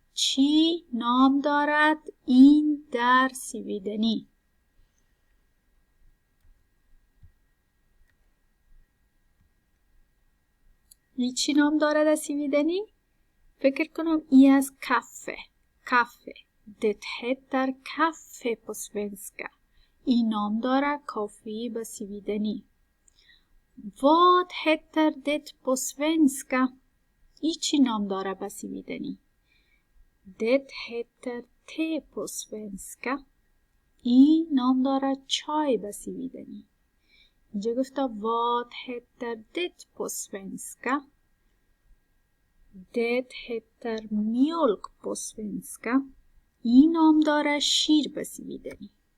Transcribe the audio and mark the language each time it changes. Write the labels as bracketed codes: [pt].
[fa] چی نام دارد این در سویدنی؟ ای چی نام دارد در سویدنی؟ فکر کنم ای از کافه. [sv] کافه. Det heter kaffe på svenska. [fa] این نام داره کافی به سویدنی. [sv] Vad heter det på svenska؟ [fa] ای چی نام داره به سویدنی؟ [sv] Det heter te på svenska. [fa] این نام داره چای به سویدنی. اینجا گفته [sv] Vad heter det på svenska؟ Det heter mjölk på svenska. [fa] این نام داره شیر به سویدنی.